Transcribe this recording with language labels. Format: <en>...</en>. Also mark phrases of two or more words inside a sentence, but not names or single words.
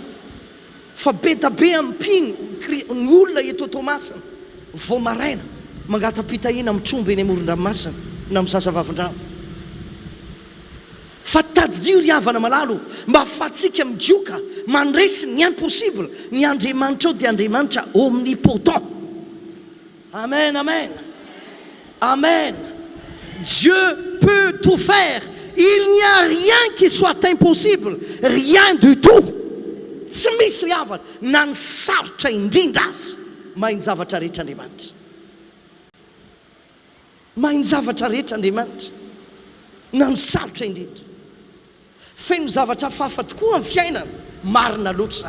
<mg>Fa be da be ampiny ny olona eto Tomasina vao maraina mangatapitahina mitromba eny amoron-dranomasina na misasa vavin-drano. Fa tadidio ry havana malalo mba ahafahantsika midioka mandresy ny impossible. Ny Andriamanitra ao dia Andriamanitra omnipotent. Amen, amen, amen.</mg> <fr>Dieu peut tout faire. Il n'y a rien qui soit impossible. Rien du tout.</fr> <mg>Tsy misy ry havana na ny sarotra indrindra azy. Mahay ny zavatra rehetra Andriamanitra. Mahay ny zavatra rehetra Andriamanitra. Na ny sarotra indrindra. Feno zavatra hafahafa tokoa amin'ny fiainana. Marina loatra.</mg>